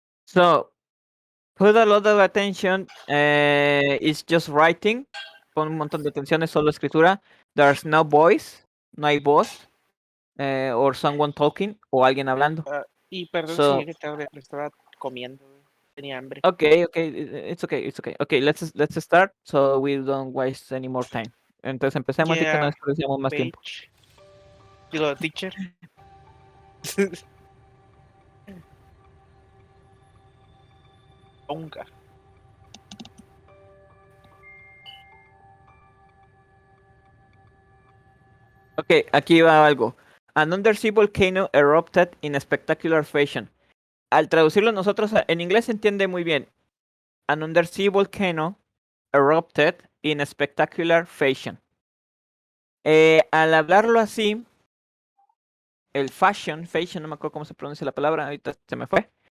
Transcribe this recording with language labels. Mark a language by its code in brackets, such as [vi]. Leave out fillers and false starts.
[en] So, put a lot of attention. It's just writing. [es] Pon un montón de atención, es solo escritura. [en] There's no voice. [es] No hay voz. [en] Or someone talking. [es] O alguien hablando. Y perdón si [en] So, [es] llegué tarde, pero estaba comiendo, güey. Tenía hambre. [en] okay. It's okay. Okay, let's start so we don't waste any more time. [es] Entonces empecemos y que no [en] Yeah, [es] desperdiciamos más tiempo. [en] page. [es] Digo, [en] teacher. Tonga. [es] Ok, aquí va algo. [en] An undersea volcano erupted in a spectacular fashion. [es] Al traducirlo nosotros en inglés se entiende muy bien. [en] An undersea volcano erupted in a spectacular fashion. [es] Al hablarlo así, el fashion, no me acuerdo cómo se pronuncia la palabra, ahorita se me fue.